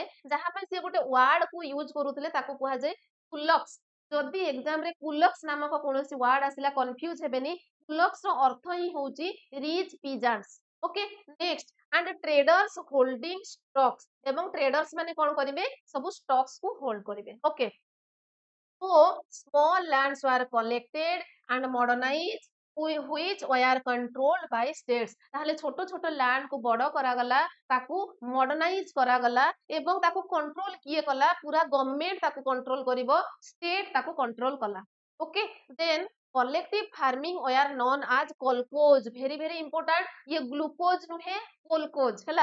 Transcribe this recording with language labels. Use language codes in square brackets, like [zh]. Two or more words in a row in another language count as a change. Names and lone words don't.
[or] ଯାହା ପାଇଁ ସିଏ ଗୋଟେ ୱାର୍ଡ କୁ ୟୁଜ କରୁଥିଲେ, ତାକୁ କୁହାଯାଏ କୁଲକ୍ସ। ଯଦି ଏକ୍ସାମ ରେ କୁଲକ୍ସ ନାମକ କୌଣସି ୱାର୍ଡ ଆସିଲା କନଫ୍ୟୁଜ ହେବେନି। କୁଲକ୍ସ ର ଅର୍ଥ ହିଁ ହଉଛି [en] rich peasants. okay, next and traders holding stocks. [or] ଏବଂ ଟ୍ରେଡର୍ସ ମାନେ କଣ କରିବେ? ସବୁ ଷ୍ଟକ୍ସ କୁ ହୋଲ୍ଡ କରିବେ। ଓକେ, [en] so small lands were collected and modernized which were controlled by states। [or] ତାହେଲେ ଛୋଟ ଛୋଟ ଲ୍ୟାଣ୍ଡ କୁ ବଡ କରାଗଲା, ତାକୁ ମଡର୍ଣ୍ଣାଇଜ କରାଗଲା ଏବଂ ତାକୁ କଣ୍ଟ୍ରୋଲ କିଏ କଲା? ପୁରା ଗଭର୍ଣ୍ଣମେଣ୍ଟ ତାକୁ କଣ୍ଟ୍ରୋଲ କରିବ, ଷ୍ଟେଟ ତାକୁ କଣ୍ଟ୍ରୋଲ କଲା। [en] okay, then collective farming were known as kolkhoz. very very important, [or] ଇଏ ଗ୍ଲୁକୋଜ ନୁହେଁ, କୋଲକୋଜ ହେଲା।